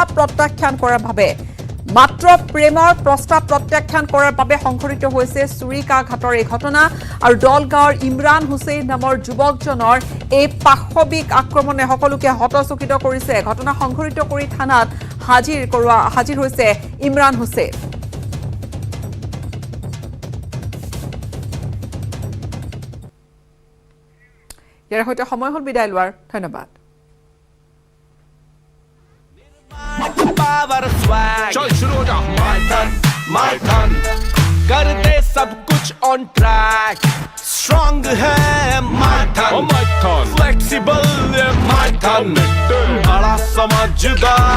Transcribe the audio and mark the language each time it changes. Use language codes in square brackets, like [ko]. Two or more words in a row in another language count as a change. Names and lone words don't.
[as] প্ৰত্যাখ্যান কৰাৰ বাবে মাত্ৰ প্ৰেমৰ প্ৰস্তাৱ প্ৰত্যাখ্যান কৰাৰ বাবে সংঘটিত হৈছে চুৰিকাঘাতৰ এই ঘটনা আৰু দলগাঁৱৰ ইমৰান হুছেইন নামৰ যুৱকজনৰ এই পাশবিক আক্ৰমণে সকলোকে হতচকিত কৰিছে ঘটনা সংঘটিত কৰি থানাত হাজিৰ হৈছে ইমৰান হুছেইন ইয়াৰ সৈতে সময় হ'ল বিদায় লোৱাৰ ধন্যবাদ [en] power swag [hi] चल शुरू हो जा [en] my turn [hi] कर दे सब कुछ [en] on track strong [hi] है [en] my turn flexible my turn [hi] बड़ा समझदार